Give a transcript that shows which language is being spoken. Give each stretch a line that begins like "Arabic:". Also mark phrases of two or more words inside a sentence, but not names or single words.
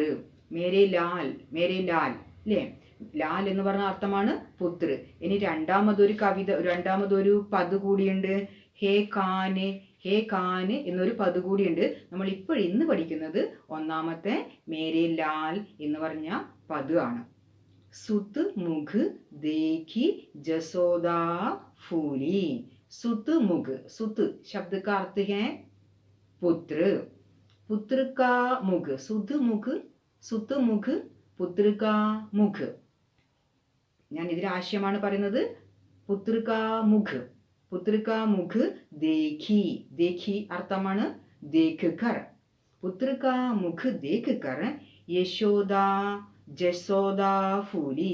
Hindi: मेरे लाल, मेरे लाल
Malayalam: അല്ലേ? ലാൽ എന്ന് പറഞ്ഞ അർത്ഥമാണ് പുത്ര. ഇനി രണ്ടാമതൊരു പദ് കൂടിയുണ്ട്, ഹേ കാന്. ഹേ കാന് എന്നൊരു പദ് കൂടിയുണ്ട്. നമ്മൾ ഇന്ന് പഠിക്കുന്നത് ഒന്നാമത്തെ
Hindi: मेरे लाल
Malayalam: എന്ന് പറഞ്ഞ പദ് ആണ്.
Hindi: सुत मुख देखी जसोदा फूली. सुत मुख, सुत शब्द का अर्थ है पुत्र. पुत्र का मुख, सुत मुख, सुत मुख, पुत्र का मुख.
Malayalam: ഞാൻ ഇതിൽ ആശയമാണ് പറയുന്നത്.
Hindi: पुत्र का मुख, पुत्र का मुख देखी.
Malayalam: ദേഖി അർത്ഥമാണ്
Hindi: देख कर. पुत्र का मुख देख कर यशोदा जसोदा फूली.